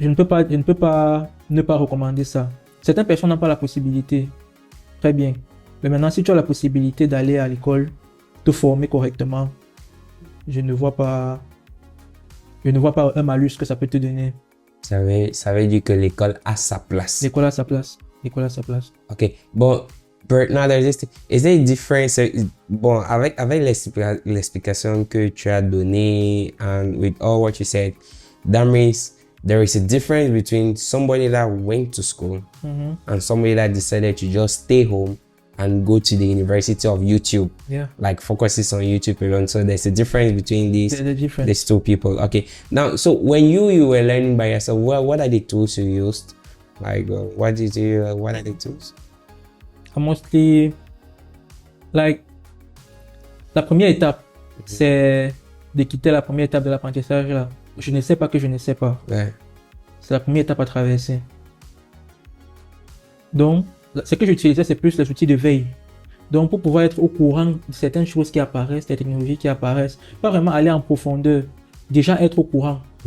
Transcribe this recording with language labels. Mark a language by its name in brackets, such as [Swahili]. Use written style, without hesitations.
[French] Je ne peux pas ne pas recommander ça. Certaines personnes n'ont pas la possibilité. Très bien. Mais maintenant, si tu as la possibilité d'aller à l'école, te former correctement, je ne vois pas un malus que ça peut te donner. Ça veut dire que l'école a sa place. L'école a sa place. Ok. [English] Bon, but now there's this thing. Is there a difference? Bon, [French] avec l'explication que tu as donnée [English] and with all what you said, that means there is a difference between somebody that went to school and somebody that decided to just stay home and go to the University of YouTube. Yeah. Like focuses on YouTube alone. So there's a difference between these two people. Okay. Now, so when you were learning by yourself, what are the tools you used? Like, what are the tools? Mostly, like, [French] la première étape, c'est de quitter la première étape de l'apprentissage là. Je ne sais pas que je ne sais pas. Ouais. C'est la première étape à traverser. Donc, ce que j'utilisais, c'est plus les outils de veille. Donc, pour pouvoir être au courant de certaines choses qui apparaissent, des technologies qui apparaissent, pas vraiment aller en profondeur, déjà être au courant.